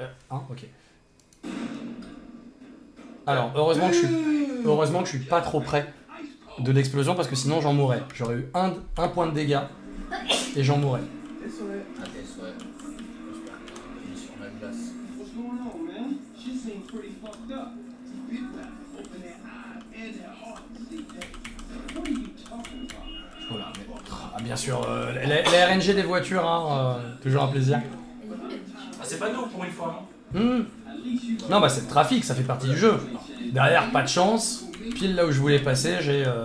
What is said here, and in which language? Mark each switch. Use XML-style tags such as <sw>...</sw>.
<fr>Hein, ok. Alors, heureusement que je suis pas trop près de l'explosion parce que sinon j'en mourrais. J'aurais eu un point de dégâts et j'en mourrais. Désolé. Ah, tes souhaits. J'espère que t'as mis sur la glace.</fr> <en>What's going on, man? She seems pretty fucked up. People have to open their eyes and their hearts these days. What are you talking about?</en> <fr>Voilà, mais... Ah, bien sûr, les RNG des voitures, hein, toujours un plaisir. Ah, c'est pas nous pour une fois, non Non, bah c'est le trafic, ça fait partie du jeu. Derrière, pas de chance. Pile là où je voulais passer, j'ai...</fr>